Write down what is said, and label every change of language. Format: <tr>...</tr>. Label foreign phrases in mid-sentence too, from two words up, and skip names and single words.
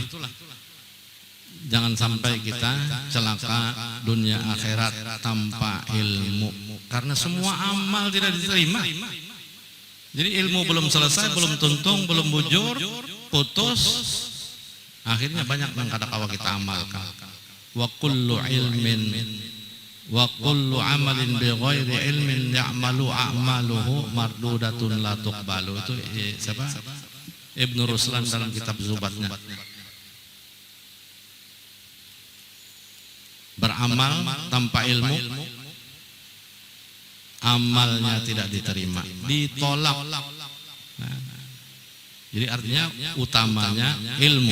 <id>Jangan sampai kita celaka dunia akhirat tanpa ilmu. Karena semua amal tidak diterima. Jadi ilmu belum selesai, belum tuntung, belum bujur, putus, akhirnya banyak yang kadang-kala kita amalkan.</id> <ar>وكل علم وكل عمل بغير علم يعمل أعماله مردودة لا تقبل.</ar> <id>Itu siapa? Ibnu Ruslan dalam kitab Zubatnya. Beramal tanpa ilmu, amalnya tidak diterima, ditolak. Nah, jadi artinya utamanya ilmu.</id>